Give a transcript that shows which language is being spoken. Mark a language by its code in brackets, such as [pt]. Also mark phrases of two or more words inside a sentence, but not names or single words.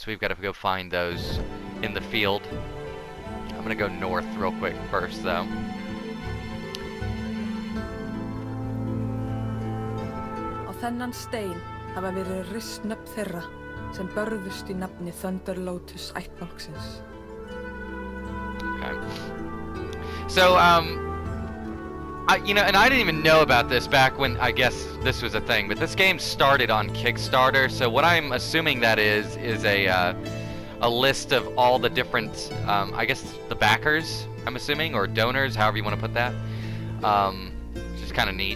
[en] We've got to go find those in the field. I'm gonna go north real quick first, though. [is] Á þennan stein hafa verið rist nöfn þeirra sem börðust í nafni Thunder Lotus ættbálksins. [en] Okay. So, you know, and I didn't even know about this back when, I guess, this was a thing, but this game started on Kickstarter, so what I'm assuming that is a list of all the different, I guess, the backers, I'm assuming, or donors, however you want to put that, which is kind of neat.